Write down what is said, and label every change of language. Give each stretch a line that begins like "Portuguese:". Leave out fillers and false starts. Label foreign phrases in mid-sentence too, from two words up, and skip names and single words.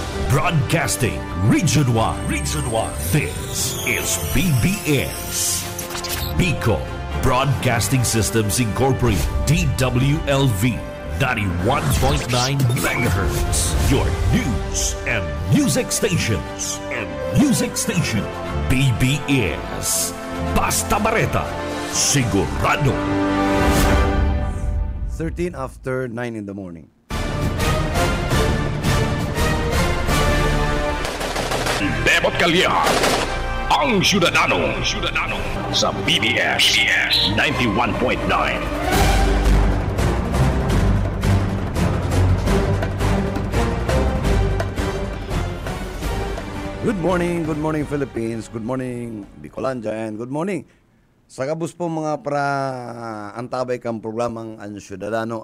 English: Broadcasting Region 1. Region 1. This is BBS. Bicol Broadcasting Systems Incorporated. DWLV 91.9 MHz. Your news and music stations.
Bikol: BBS. Basta Bareta. Sigurado.
English: 13 after 9 in the morning.
Bikol: Bebot Calleja, ang Syudadano sa BBS 91.9.
English: Good morning Philippines, good morning Bicolandia, and good morning
Bikol: sa kabus po mga antabay kang programang ang Syudadano.